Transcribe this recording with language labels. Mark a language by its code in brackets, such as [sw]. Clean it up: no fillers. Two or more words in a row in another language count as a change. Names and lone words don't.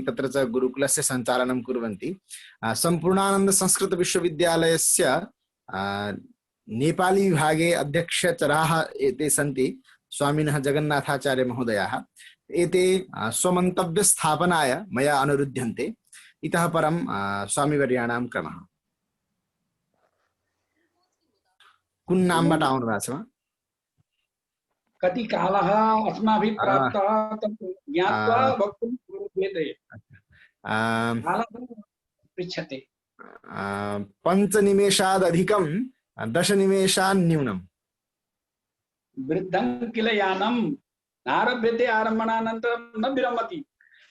[sa] तत्र च गुरुकुलस्य सञ्चालनं कुर्वन्ति। सम्पूर्णानन्द संस्कृत विश्वविद्यालयस्य नेपाली विभागे अध्यक्षचराः एते सन्ति स्वामिनः जगन्नाथाचार्य महोदयाः। एते स्वमन्तव्यस्थापनाय मया अनुरुध्यन्ते। इतः परं स्वामीवर्याणां क्रमः। [ne] कुन नामबाट आउनु भएको छ? [sa] कति कालः अस्माभिः प्राप्तः तत् ज्ञात्वा वक्तुं शक्यते। पृच्छते 5 निमेषादधिकं 10 निमेषान् न्यूनम्। वृद्धं किल यानं नारभ्यते आरम्भणानन्तरं न विरमति।